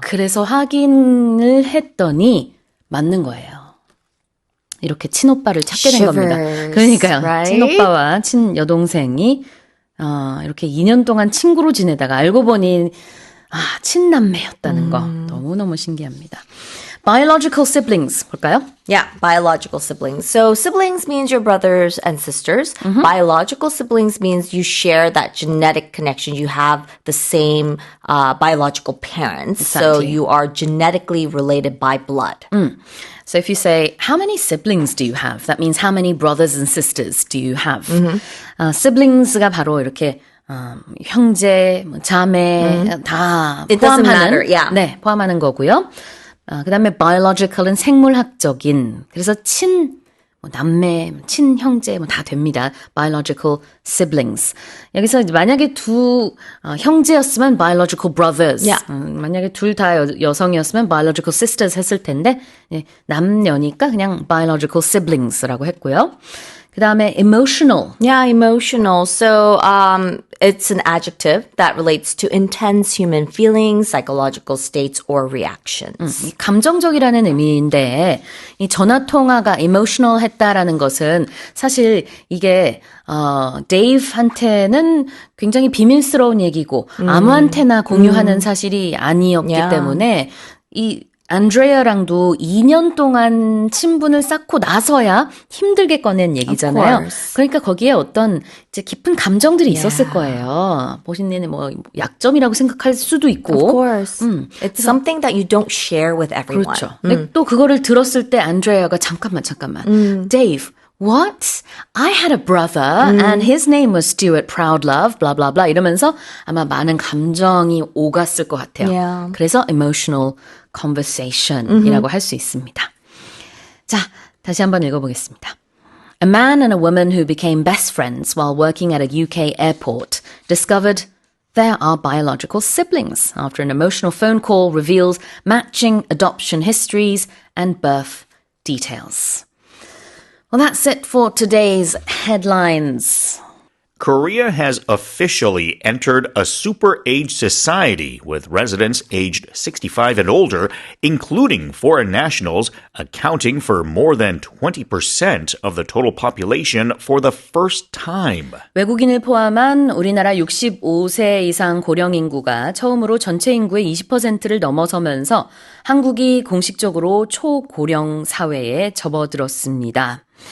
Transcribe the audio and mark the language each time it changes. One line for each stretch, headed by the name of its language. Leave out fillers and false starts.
Korean: 그래서 확인을 했더니 맞는 거예요. 이렇게 친오빠를 찾게 된 겁니다.
English: Shivers,
Korean: 그러니까요.
English: right?
Korean: 친오빠와 친여동생이 이렇게 2년 동안 친구로 지내다가 알고 보니 친남매였다는 거 너무너무 신기합니다.
English: Biological siblings
Korean: 볼까요?
English: Yeah, biological siblings. So siblings means your brothers and sisters. Biological siblings means you share that genetic connection. You have the same biological parents. So Exactly. you are genetically related by blood. So if you say, how many siblings do you have? That means how many brothers and sisters do you have?
Korean: Siblings가 바로 이렇게 형제, 자매 다
English: It doesn't
Korean: 포함하는
English: matter, yeah.
Korean: 네, 포함하는 거고요. 그다음에 biological은 생물학적인. 그래서 남매, 친형제 다 됩니다.
English: Biological siblings.
Korean: 여기서 이제 만약에 두 형제였으면
English: biological brothers. Yeah.
Korean: 만약에 둘 다 여성이었으면
English: biological sisters
Korean: 했을 텐데 남녀니까 그냥
English: biological siblings
Korean: 라고 했고요. 그다음에 emotional.
English: Yeah, emotional. So it's an adjective that relates to intense human feelings, psychological states, or reactions.
Korean: 감정적이라는 의미인데 이 전화 통화가 emotional 했다라는 것은 사실 이게 데이브한테는 굉장히 비밀스러운 얘기고 아무한테나 공유하는 사실이 아니었기
English: Yeah.
Korean: 때문에 이 안드레아랑도 2년 동안 친분을 쌓고 나서야 힘들게 꺼낸 얘기잖아요.
English: course.
Korean: 그러니까 거기에 어떤 이제 깊은 감정들이 있었을 거예요. 보신내는 뭐 약점이라고 생각할 수도 있고.
English: Of course. It's something that you don't share with everyone.
Korean: 그렇죠. 근데 또 그거를 들었을 때 안드레아가 잠깐만.
English: Dave, what? I had a brother and his name was Stuart Proudlove, blah, blah, blah
Korean: 이러면서 아마 많은 감정이 오갔을 것 같아요.
English: Yeah.
Korean: 그래서
English: emotional conversation
Korean: 이라고 할 수 있습니다. 자, 다시 한번 읽어보겠습니다.
English: A man and a woman who became best friends while working at a UK airport discovered there are biological siblings after an emotional phone call reveals matching adoption histories and birth details. Well, that's it for today's headlines. Korea has officially entered a super-age society with residents aged 65 and older, including foreign nationals, accounting for more than 20% of the total population for the first time.
Korean: 외국인을 포함한 우리나라 65세 이상 고령 인구가 처음으로 전체 인구의 20%를 넘어서면서 한국이 공식적으로 초고령 사회에 접어들었습니다.